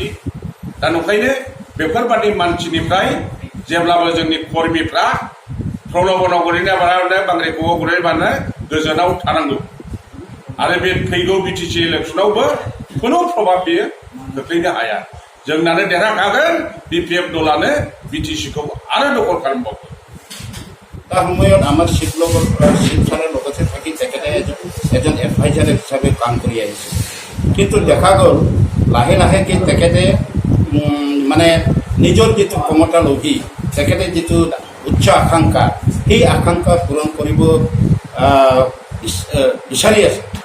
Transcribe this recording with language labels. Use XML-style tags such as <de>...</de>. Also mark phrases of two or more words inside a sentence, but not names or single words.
<brx>दा नंखायनो बेफोरबादि मानसिनिफ्राय जेब्लाबो जोंनि कर्मीफ्रा प्रलबनाव गोलैनाय बांग्रिखौआव गोलैबानो गोजोनाव थानांगौ। आरो बे फैगौ BTC इलेक्सनावबो खुनु प्रभाब बियो खोख्लैनो हाया। जोंनानो देरहाखागोन, BPF दलानो BTC खौ आरो दखल खालामबावगोन।</brx> <as>তাৰ সময়ত আমাৰ শিৱসাগৰৰ লগতে থাকি তেখেতে এজন এডভাইজাৰ হিচাপে কাম কৰি আহিছে। কিন্তু দেখা গ'ল লাহে লাহে কি তেখেতে মানে নিজৰ যিটো ক্ষমতা লবি, তেখেতে যিটো উচ্চ আকাংক্ষা, সেই আকাংক্ষা পূৰণ কৰিব বিচাৰি আছে।</as>